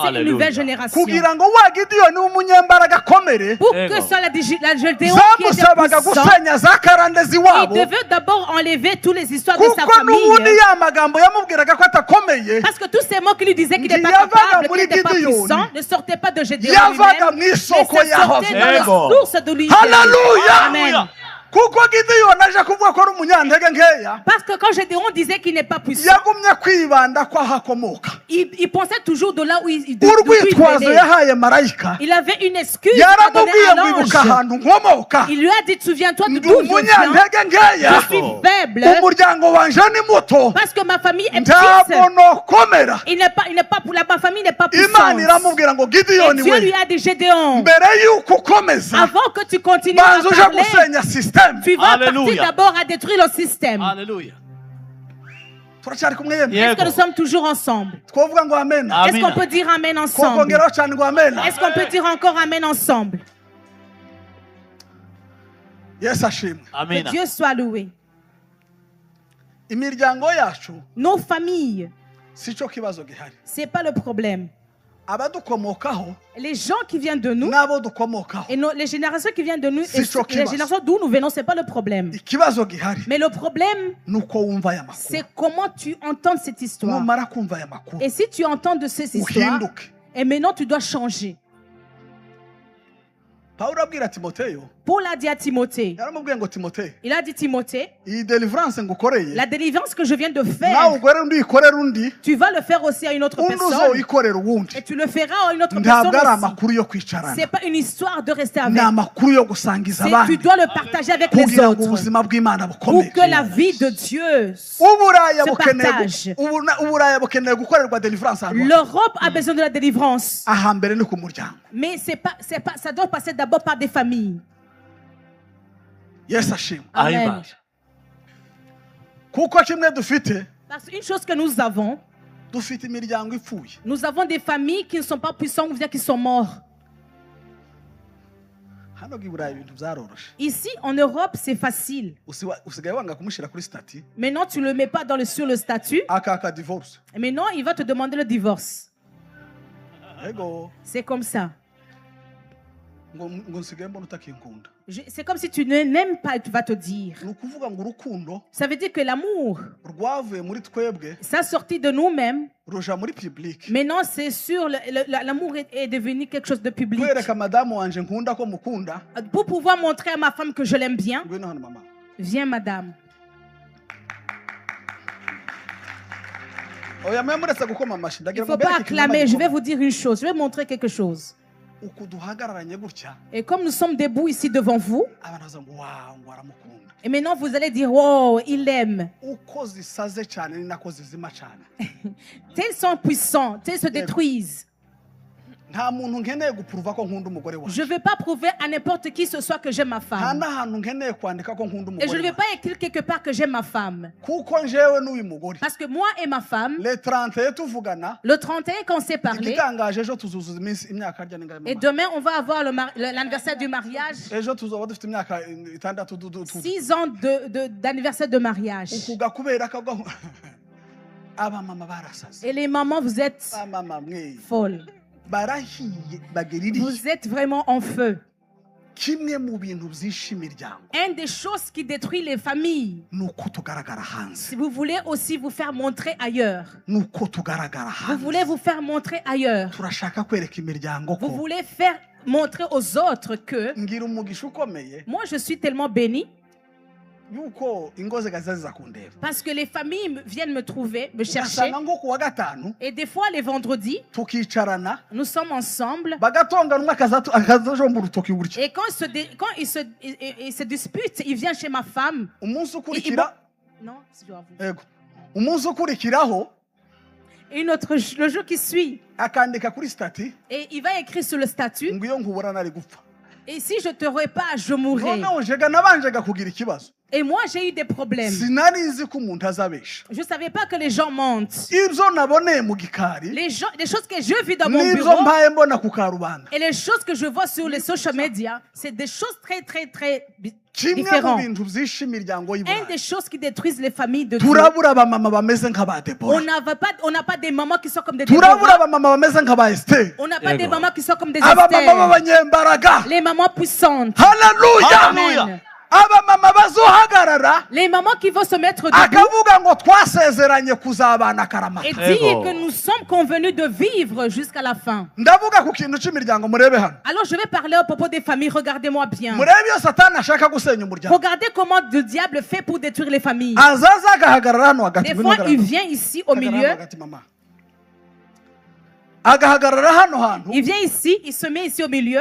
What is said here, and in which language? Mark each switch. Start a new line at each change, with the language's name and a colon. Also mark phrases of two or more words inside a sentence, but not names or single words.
French: Alléluia. nouvelle génération.
Kinyarwanda: kugira ngo wa Gideyoni w'umunyembaraga akomere,
French: Pour
Kinyarwanda: Ego.
French: que soit la Gédéon qui était
Kinyarwanda: zamusabaga
French: puissant,
Kinyarwanda: gusenya za karande
French: il
Kinyarwanda: z'iwabo,
French: devait d'abord enlever toutes les histoires de sa
Kinyarwanda: kuko n'ubundi
French: famille.
Kinyarwanda: ya magambo yamubwiraga ko atakomeye
French: Parce que tous ces mots qui lui disaient qu'il n'est pas
Kinyarwanda: Yavaga
French: capable, qu'il
Kinyarwanda: muri
French: n'était pas
Kinyarwanda: Gideyoni.
French: puissant, ne sortaient pas de Gédéon
Kinyarwanda: Yavaga
French: lui-même,
Kinyarwanda: mu
French: mais
Kinyarwanda: isoko
French: ça
Kinyarwanda: yaho.
French: sortait dans la
Kinyarwanda: Ego.
French: source de lui.
Kinyarwanda: Hallelujah. Amen. kuko Gideyoni aje kuvuga ko ari umunyantege nkeya,
French: Parce que quand Gédéon disait qu'il n'est pas puissant,
Kinyarwanda: yagumye kwibanda ko aho akomoka.
French: il pensait toujours de là où d'où il
Kinyarwanda: Urwitwazo
French: venait.
Kinyarwanda: yahaye marayika,
French: Il avait une excuse à donner
Kinyarwanda: yaramubwiye
French: à
Kinyarwanda: ngo ibuka
French: l'ange.
Kinyarwanda: ahantu nkomoka,
French: Il lui a dit, souviens-toi de
Kinyarwanda: ndi
French: d'où je viens.
Kinyarwanda: umunyantege nkeya,
French: Je suis faible
Kinyarwanda: umuryango wanje ni muto,
French: parce que ma famille est
Kinyarwanda: ntabwo
French: petite.
Kinyarwanda: nokomera.
French: Il n'est pas pour ma famille n'est pas
Kinyarwanda: Imana
French: puissante.
Kinyarwanda: iramubwira ngo
French: Et
Kinyarwanda: Gideyoni
French: Dieu
Kinyarwanda: we,
French: lui a dit, Gédéon,
Kinyarwanda: mbere yuko ukomeza
French: avant que tu continues à
Kinyarwanda: banza uje
French: parler,
Kinyarwanda: gusenya sisiteme.
French: tu vas Alléluia. partir d'abord à détruire le système.
Kinyarwanda: Hallelujah. turacyari kumwe yemwe?
English: Yeah.
French: Est-ce que nous sommes toujours ensemble?
Kinyarwanda: twavuga ngo amen? Ah.
French: Est-ce Amen. qu'on peut dire Amen ensemble?
Kinyarwanda: twakongeraho cyane ngo amen?
French: Est-ce qu'on peut dire encore Amen ensemble?
Kinyarwanda: Yesu ashimwe.
French: Que Amen. Dieu soit loué.
Kinyarwanda: Imiryango yacu
French: Nos familles,
Kinyarwanda: si cyo kibazo gihari,
French: ce n'est pas le problème.
Kinyarwanda: abadukomokaho
French: Les gens qui viennent de nous
Kinyarwanda: n'abo dukomokaho,
French: et les générations qui viennent de nous, C'est et ce qui les va. générations d'où nous venons, ce n'est pas le problème.
Kinyarwanda: ikibazo gihari
French: Mais le problème,
Kinyarwanda: nuko wumva aya makuru.
French: c'est comment tu entends cette histoire.
Kinyarwanda: numara kumva aya makuru
French: Et si tu entends de cette histoire,
Kinyarwanda: uhinduke.
French: et maintenant tu dois changer.
Kinyarwanda: Pawulo abwira Timoteyo,
French: Paul a dit à Timothée,
Kinyarwanda: yaramubwiye ngo Timoteyo,
French: il a dit Timothée,
Kinyarwanda: iyi deliverance ngukoreye
French: la délivrance que je viens de
Kinyarwanda: nawe
French: faire,
Kinyarwanda: ugore undi uyikorera undi,
French: tu vas le faire aussi à une autre
Kinyarwanda: undi
French: personne.
Kinyarwanda: uzoyikorera uwundi.
French: Et tu le feras à une autre personne
Kinyarwanda: Ntabwo ari
French: aussi.
Kinyarwanda: amakuru yo kwicarana,
French: C'est pas une histoire de rester avec.
Kinyarwanda: ni amakuru yo gusangiza
French: Tu
Kinyarwanda: abandi
French: dois le partager avec les
Kinyarwanda: kugira ngo
French: autres
Kinyarwanda: ubuzima bw'Imana
French: pour
Kinyarwanda: bukomere.
French: que la vie de Dieu.
Kinyarwanda: Uburaya
French: se
Kinyarwanda: bukeneye
French: partage.
Kinyarwanda: uburaya bukeneye gukorerwa deliverance ahantu hose.
French: L'Europe a besoin de la délivrance.
Kinyarwanda: ahambere ni ku muryango.
French: Mais ça doit passer d'abord par des familles.
Kinyarwanda: Yesu ashimwe. Amen. ahimbaje. Kuko kimwe dufite,
French: Parce qu'une chose que nous avons
Kinyarwanda: dufite imiryango ipfuye.
French: des familles qui ne sont pas puissantes ou bien qui sont mortes.
Kinyarwanda: Hano i Burayi ibintu byaroroshe.
French: Ici, en Europe, c'est facile.
Kinyarwanda: Usigaye wanga kumushyira kuri stati.
French: Maintenant, tu ne le mets pas sur le statut.
Kinyarwanda: Aka divorce.
French: Et maintenant, il va te demander le divorce.
Kinyarwanda: Ego.
French: C'est comme ça.
Kinyarwanda: Ngo nsigaye mbona utakinkunda.
French: C'est comme si tu n'aimes pas, tu vas te dire.
Kinyarwanda: Ni ukuvuga ngo urukundo
French: Ça veut dire que l'amour,
Kinyarwanda: rwavuye muri twebwe
French: ça sortit de nous-mêmes.
Kinyarwanda: ruja muri public.
French: Maintenant, c'est sûr, l'amour est devenu quelque chose de public.
Kinyarwanda: Kwereka madamu wanje nkunda ko mukunda.
French: Pour pouvoir montrer à ma femme que je l'aime bien,
Kinyarwanda: Ngwino hano mama.
French: viens madame.
Kinyarwanda: Oya mwe muretse gukoma amashi
French: Il
Kinyarwanda: ndagira
French: ne faut pas acclamer, je vais vous dire une chose, je vais montrer quelque chose.
Kinyarwanda: Uku duhagararanye gutya
French: Et comme nous sommes debout ici devant vous,
Kinyarwanda: abantu baza ngo wow ngo aramukunda.
French: et maintenant vous allez dire, oh, il l'aime.
Kinyarwanda: Uko zisaze cyane ni nako zizima cyane.
French: Tels sont puissants, tels se détruisent.
Kinyarwanda: Nta muntu nkeneye gupuruva ko nkunda umugore
French: Je
Kinyarwanda: wanjye.
French: ne vais pas prouver à n'importe qui ce soit que j'aime ma
Kinyarwanda: Nta
French: femme.
Kinyarwanda: n'ahantu nkeneye kwandika ko nkunda
French: Et je ne
Kinyarwanda: umugore
French: vais
Kinyarwanda: wanjye.
French: pas écrire quelque part que j'aime ma femme.
Kinyarwanda: Kuko njewe n'uyu mugore
French: Parce que moi et ma femme,
Kinyarwanda: le 31 tuvugana
French: le 31 quand on s'est parlé,
Kinyarwanda: igitangaje ejo tuzuzuza iminsi imyaka harya n'ingahe
French: et
Kinyarwanda: mama.
French: demain on va avoir l'anniversaire du mariage,
Kinyarwanda: Ejo tuzoba dufite imyaka 6
French: 6 ans d'anniversaire de mariage.
Kinyarwanda: ukuga kubera ko aba mama barasaze.
French: Et les mamans, vous êtes
Kinyarwanda: Mama mwe
French: folles.
Kinyarwanda: barahiye bageriri.
French: Vous êtes vraiment en feu.
Kinyarwanda: Kimwe mu bintu byinshi imiryango
French: Une des choses qui détruit les familles,
Kinyarwanda: nuko tugaragara hanze.
French: si vous voulez aussi vous faire montrer ailleurs,
Kinyarwanda: Nuko tugaragara
French: vous
Kinyarwanda: hanze.
French: voulez vous faire montrer ailleurs,
Kinyarwanda: Turashaka kwereka imiryango
French: vous
Kinyarwanda: ko
French: voulez faire montrer aux autres que
Kinyarwanda: ngira umugisha ukomeye
French: moi je suis tellement bénie
Kinyarwanda: yuko ingo zigazaza kundeba.
French: parce que les familles viennent me trouver, me chercher.
Kinyarwanda: Ugasanga ngo kuwa gatanu
French: Et des fois, les vendredis,
Kinyarwanda: tukicarana
French: nous sommes ensemble.
Kinyarwanda: bagatonga numwe akazajomba urutoki gutya.
French: Et quand ils se disputent, il vient chez ma femme.
Kinyarwanda: Umunsi ukurikira
French: Non, c'est dur à vous.
Kinyarwanda: yego umunsi ukurikiraho
French: Le jour qui suit,
Kinyarwanda: akandika kuri stati
French: et il va écrire sur le statut.
Kinyarwanda: ngo iyo nkubura nari gupfa.
French: Et si je te repars, je mourrai.
Kinyarwanda: Noneho njega nabanjega kugira ikibazo.
French: Et moi, j'ai eu des problèmes.
Kinyarwanda: Sinari nzi ko umuntu azabesha.
French: Je ne savais pas que les gens mentent.
Kinyarwanda: Ibyo naboneye mu gikari
French: Les choses que je vis dans mon
Kinyarwanda: n'ibyo
French: bureau
Kinyarwanda: mpaye mbona ku karubanda.
French: et les choses que je vois sur les
English: social media,
French: c'est des choses très, très, très
Kinyarwanda: Kimwe mu
French: différentes.
Kinyarwanda: bintu byinshi imiryango
French: Une
Kinyarwanda: y'Iburayi.
French: des choses qui détruisent les familles de Dieu.
Kinyarwanda: Turabura abamama bameze nk'aba Debora.
French: On n'a pas des mamans qui sont comme des
Kinyarwanda: Turabura
French: Déborah.
Kinyarwanda: abamama bameze nk'aba Esther.
French: On n'a pas des D'accord. mamans qui sont comme des
Kinyarwanda: Abamama
French: Esther.
Kinyarwanda: b'abanyembaraga.
French: Les mamans puissantes.
Kinyarwanda: Haleluya. Amen. Abamama bazohagarara
French: Les mamans qui vont se mettre debout
Kinyarwanda: akavuga ngo twasezeranye kuzabana karamata.
French: et
Kinyarwanda: Ego.
French: dire que nous sommes convenus de vivre jusqu'à la fin.
Kinyarwanda: Ndavuga ku kintu cy'imiryango murebe hano.
French: Alors je vais parler au propos des familles. Regardez-moi bien.
Kinyarwanda: Murebe iyo Satani ashaka gusenya umuryango.
French: Regardez comment le diable fait pour détruire les familles.
Kinyarwanda: Azaza agahagarara hano hagati.
French: Des fois, il vient ici au milieu.
Kinyarwanda: Agahagarara hano hantu
French: Il vient ici, il se met ici au milieu.